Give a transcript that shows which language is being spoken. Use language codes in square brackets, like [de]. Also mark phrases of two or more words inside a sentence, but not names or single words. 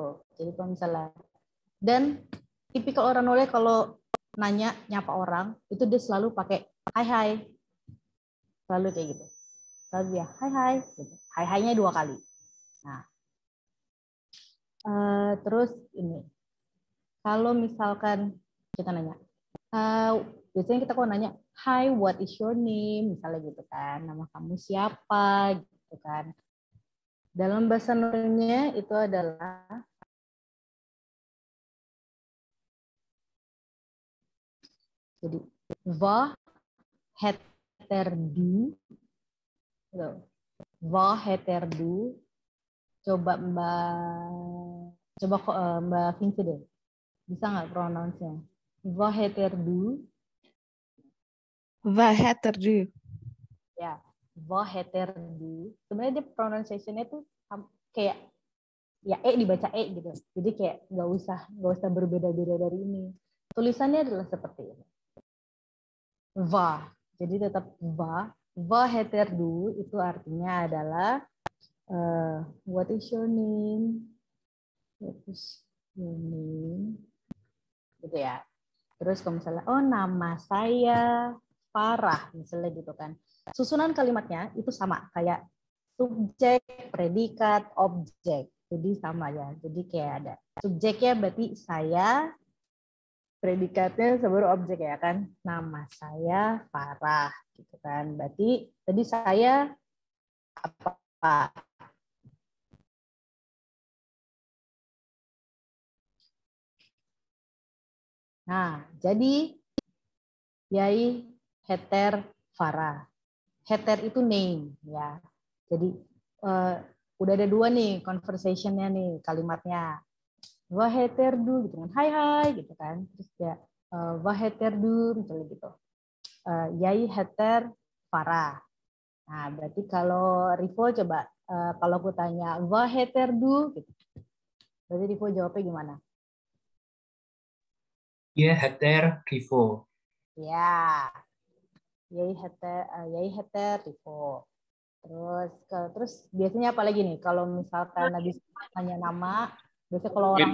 [id] Jadi kalau misalnya, dan tipikal orang Norway kalau nyapa orang itu dia selalu pakai hai, selalu kayak gitu, selalu ya hai gitu. Hai-nya 2 kali. Nah terus ini kalau misalkan kita nanya, biasanya kita kalau nanya [en] hi what is your name [id] misalnya gitu kan, nama kamu siapa gitu kan. Dalam bahasa Norway itu adalah jadi [no] hva heter du. Hva heter du. [id] Coba Mbak Vinci deh. Bisa nggak pronounce-nya? [no] Hva heter du. Hva heter du. Ya, hva heter du. [id] Sebenarnya dia pronunciation-nya tuh kayak ya dibaca gitu. Jadi kayak nggak usah berbeda-beda dari ini. Tulisannya adalah seperti ini. Va. Jadi tetap va. [no] Va heter du [id] itu artinya adalah [en] what is your name? What is your name? [id] Gitu ya. Terus kalau misalnya nama saya Farah misalnya gitu kan. Susunan kalimatnya itu sama kayak subjek, predikat, objek. Jadi sama ya. Jadi kayak ada subjeknya berarti saya, predikatnya sebaru objek ya kan, nama saya Farah gitu kan, berarti tadi saya apa. Nah jadi [no] yai heter Farah. [id] Heter itu name ya, jadi udah ada 2 nih conversation-nya nih, kalimatnya [no] hva heter du [id] gitu kan, hai gitu kan, terus ya [no] hva heter du [id] misalnya gitu, [no] yai heter Farah. [id] Nah berarti kalau Rivo coba kalau aku tanya [no] hva heter du [id] gitu, berarti Rivo jawabnya gimana? [no] Iya, heter Rivo. Ya, yai heter Rivo. [id] Terus biasanya apa lagi nih kalau misalkan habis tanya nama, biasanya kalau orang